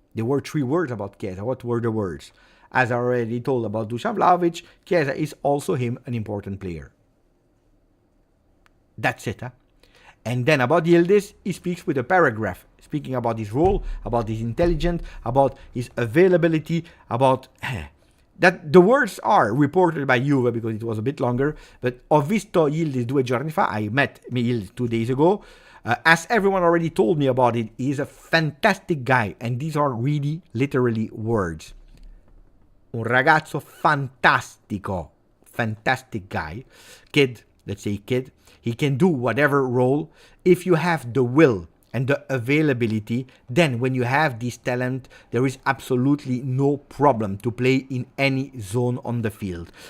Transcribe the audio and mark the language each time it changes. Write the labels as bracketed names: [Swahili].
[English] There were 3 words about Chiesa. What were the words? As I already told about Dusan Vlahovic, Chiesa is also him an important player. That's it. Huh? And then about Yildiz, he speaks with a paragraph, speaking about his role, about his intelligence, about his availability, about that the words are reported by Juve because it was a bit longer. [Italian] But ho visto Yildiz 2 giorni fa. [English] I met Yildiz 2 days ago. As everyone already told me about it, he is a fantastic guy, and these are really literally words. [Italian] Un ragazzo fantastico, [English] fantastic guy, kid. Let's say kid. He can do whatever role. If you have the will and the availability, then when you have this talent, there is absolutely no problem to play in any zone on the field.